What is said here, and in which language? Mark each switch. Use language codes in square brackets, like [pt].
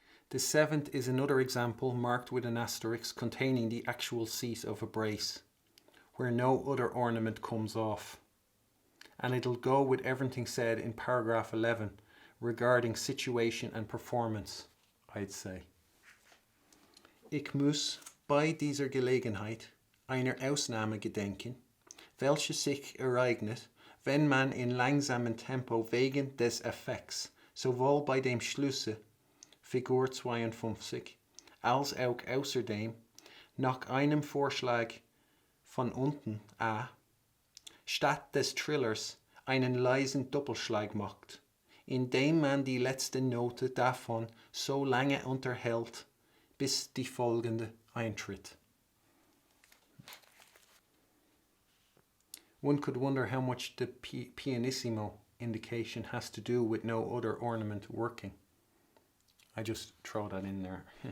[en] The seventh is another example marked with an asterisk containing the actual seat of a brace, where no other ornament comes off. And it'll go with everything said in paragraph 11 regarding situation and performance, I'd say. [de] Ich muss bei dieser Gelegenheit einer Ausnahme gedenken, welche sich ereignet, wenn man in langsamem Tempo wegen des Effekts sowohl bei dem Schlusse Figur 52 als auch außerdem nach einem Vorschlag von unten A statt des Trillers einen leisen Doppelschlag macht, indem man die letzte Note davon so lange unterhält, bis die folgende eintritt. [en] One could wonder how much the pianissimo indication has to do with no other ornament working. I just throw that in there.